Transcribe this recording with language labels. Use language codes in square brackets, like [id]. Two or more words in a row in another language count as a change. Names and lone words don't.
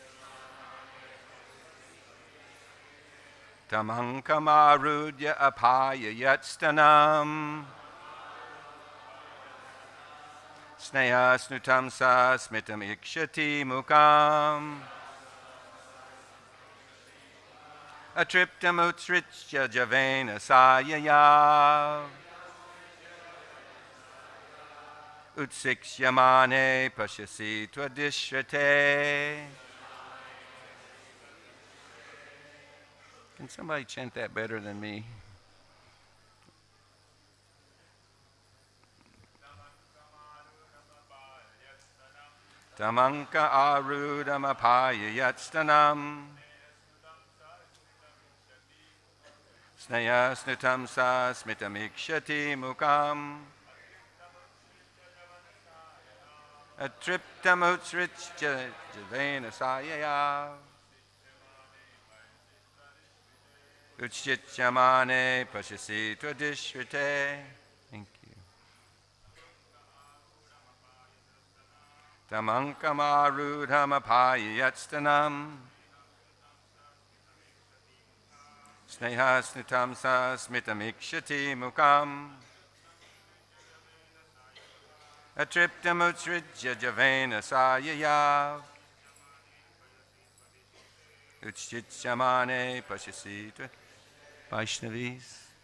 [sa] Tamankamaarudya apaya yatstanam Snayasnutam sa smitam ikshati mukam Atriptam utsritya javena sayaya Utsiksyamane pashasi twadishrate. [en] Can somebody chant that better than me? [sa] Tamanka arudam apaya yatstanam Snayasnutam sa smitam ikshati mukam Atriptam utsritya javena sayaya Uchchityamane pashasi twadishrite. [en] Thank you. [sa] Tamankamarudham apaya yatstanam Snehasnutam sa smitam ikshati mukam Atriptam utsritya javena sayaya Uchchityamane pashasi Vaishnavis.